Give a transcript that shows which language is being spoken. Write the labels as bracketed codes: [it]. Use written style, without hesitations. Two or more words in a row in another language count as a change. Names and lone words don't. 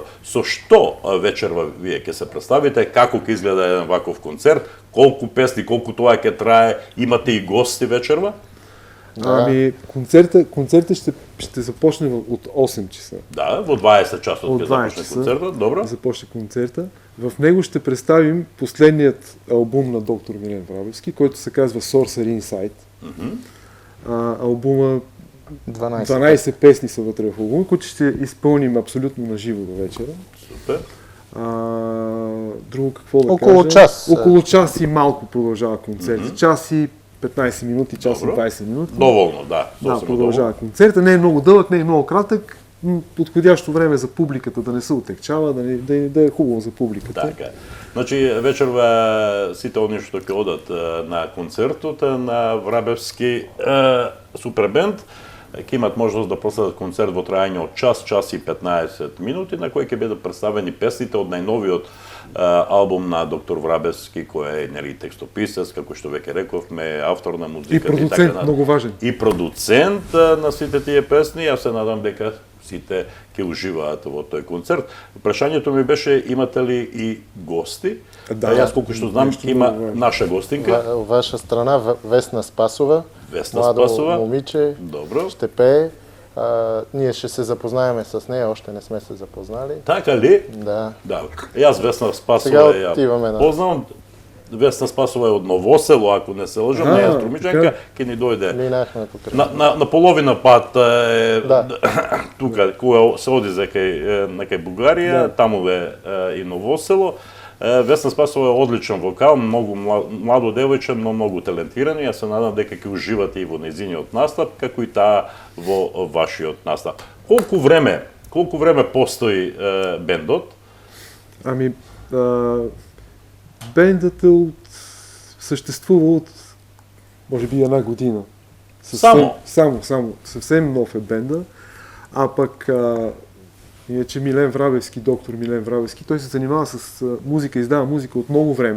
[mk] Со што вечерва вие ќе се представите? Како ќе изгледа еден ваков концерт? Колку песни, колку тоа ќе трае? Имате и гости вечерва? [bg] Ами, концертът ще започне от 8 часа. [mk] Да, во 20 часот ќе започне концертот, добро. [bg] Започне концерта. В него ще представим последният албум на доктор Милен Врабевски, който се казва Sorcerer Inside. Албума 12 песни са вътре в албума, които ще изпълним абсолютно на живо до вечера. Супер. Друго какво да около кажа? Час. Около час и малко продължава концерт. Час и 15 минути, час и 20 минути. [mk] Доволно, да. [bg] Да, продължава концерта. Не е много дълъг, не е много кратък. Подходящо време за публиката, да не се отекчава, да е хубаво за публиката. [mk] Така. Значи, вечерва сите они што ќе одат на концертот на Врабевски супербенд, ќе имат можност да проследат концерт во трајање од час и 15 минути, на кој ќе бидат представени песните од најновиот албум на доктор Врабевски, кој е текстописец, како што веќе рековме, автор на музиката. И продуцент, много важен. И продуцент на сите тие песни. Јас се надам дека сите ќе уживаат во тој концерт. Прашањето ми беше, имате ли и гости? Да, јас колку што знам, има наша гостинка. [bg] Ваша страна, Весна Спасова. Младо момиче. [mk] Добро. [bg] Ще пее. Ние ще се запознаеме с нея, още не сме се запознали. [mk] Така ли? Да. Јас Весна Спасова ја познавам. Весна Спасова е од Новосело, ако не се лъжам, не е струмичанка, ќе ни дојде. На половина пат тука, кога се оди кај Бугарија, таму е и Новосело. Весна Спасова е одличен вокал, многу младо девојче, но многу талентиран. Јас се надам дека ќе уживате и во нејзиниот настап, како и таа во вашиот настап. Колку време постои бендот? [bg] Ами, бендът съществува от, може би, една година. Само, съвсем нов е бенда. А пък, иначе доктор Милен Врабевски, той се занимава с музика, издава музика от много време.